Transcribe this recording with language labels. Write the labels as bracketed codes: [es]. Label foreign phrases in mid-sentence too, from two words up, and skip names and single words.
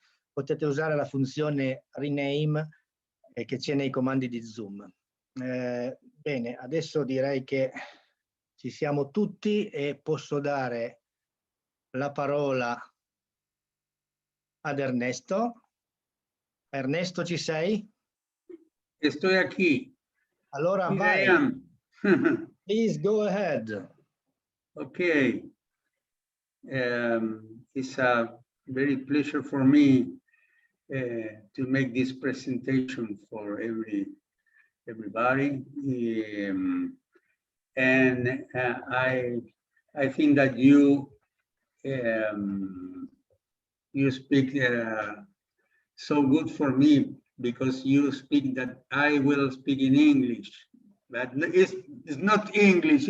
[it] Potete usare la funzione rename che c'è nei comandi di Zoom. Bene, adesso direi che ci siamo tutti e posso dare la parola ad Ernesto. Ernesto, ci sei? [es] Estoy aquí. [it] Allora vai. [en] Please go ahead. Okay. It's a very pleasure for me to make this presentation for everybody, and I think that you speak so good for me, because you speak that I will speak in English, but it's not English.